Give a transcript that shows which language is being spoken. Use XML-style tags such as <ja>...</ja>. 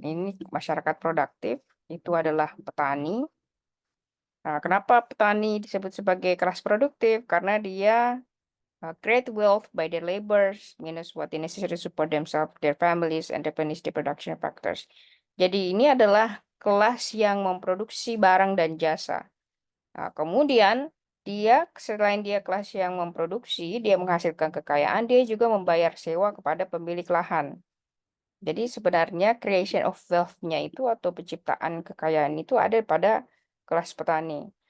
<id>Ini masyarakat produktif, itu adalah petani. Nah, kenapa petani disebut sebagai kelas produktif? Karena dia</id> <en>create wealth by their labors, minus what is necessary to support themselves, their families, and replenish the production factors.</en> <id>Jadi ini adalah kelas yang memproduksi barang dan jasa. Nah, kemudian dia selain dia kelas yang memproduksi, dia menghasilkan kekayaan, dia juga membayar sewa kepada pemilik lahan. Jadi sebenarnya creation of wealth-nya itu atau penciptaan kekayaan itu ada pada kelas petani.</id>